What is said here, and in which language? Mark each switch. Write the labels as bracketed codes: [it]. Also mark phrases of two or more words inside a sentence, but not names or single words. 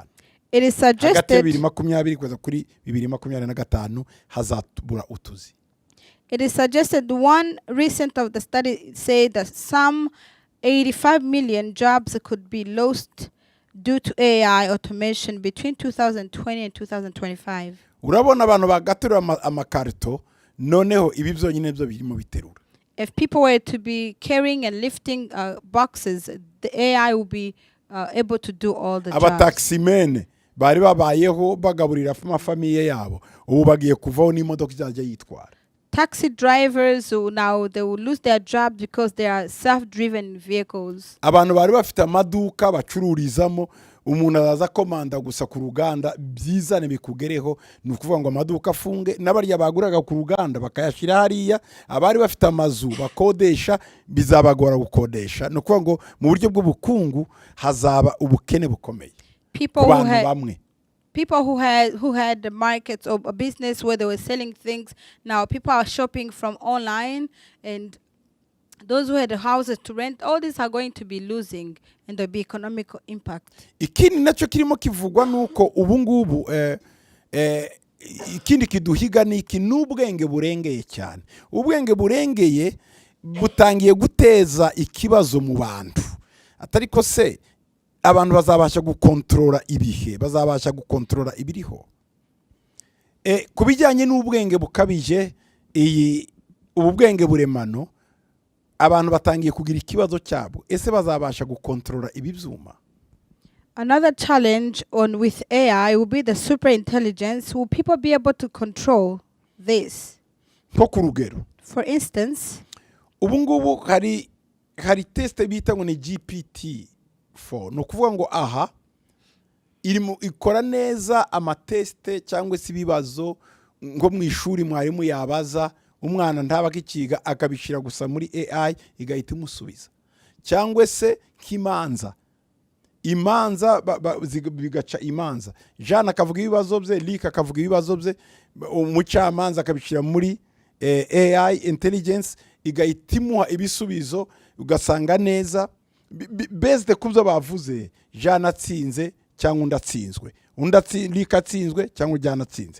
[en] It is suggested [rw] 2020 kugeza kuri 2025 hazabura utuzi. [en] It is suggested one recent of the study said that some 85 million jobs could be lost due to AI automation between 2020 and 2025. [rw] Urabona abantu bagaterura amakarito, noneho ibi byonyine byo birimo biterura. [en] If people were to be carrying and lifting boxes, the AI will be able to do all the jobs. [rw] Abataximene bari babayeho bagaburira amafamiye yabo, ubu bagiye kuvaho n'imodoka izajya yitwara. [en] Taxi drivers now they will lose their jobs because they are self-driven vehicles. [rw] Abantu bari bafite amaduka bacururizamo, umuntu azaza komanda gusa ku ruganda byizane bikugereho, ni ukuvuga ngo amaduka afunge, n'abarya baguraga ku ruganda bakayashira hariya, abari bafite amazu bakodesha bizabagora gukodesha. Ni ukuvuga ngo mu buryo bw'ubukungu hazaba ubukene bukomeye. [en] People who had the markets or a business where they were selling things, now people are shopping from online, and those who had houses to rent, all these are going to be losing, and there'll be economic impact. [rw] Ikindi nacyo kirimo kivugwa nuko ubu ngubu ikindi kiduhiga ni iki, n'ubwenge burengeye cyane. Ubwenge burengeye butangiye guteza ikibazo mu bantu. Atariko se abantu bazabasha gukontrola ibihe, bazabasha gukontrola ibiriho. Kubijyanye n'ubwenge bukabije, ubu bwenge buremano, abantu batangiye kugira ikibazo cyabo, ese bazabasha gukontrola ibi byuma? [en] Another challenge with AI will be the super intelligence. Will people be able to control this? [rw] Nko ku rugero, [en] for instance, [rw] ubu ngubu hari test bita ngo ni GPT-4. No kuvuga ngo aha ikora neza amateste cyangwa se ibibazo ngo mu ishuri mwarimu yabaza umwana ntaba kikiga akabishira gusa muri AI igahita imusubiza, cyangwa se kimanza imanza bigaca imanza, Jean akavuga ibibazo bye, Lick akavuga ibibazo bye, umucamanza akabishira muri [en] AI intelligence [rw] igahita imuha ibisubizo, ugasanga neza based kubyo bavuze, Jean atsinze cyangwa undatsinzwe, Lick atsinzwe cyangwa Jean atsinze.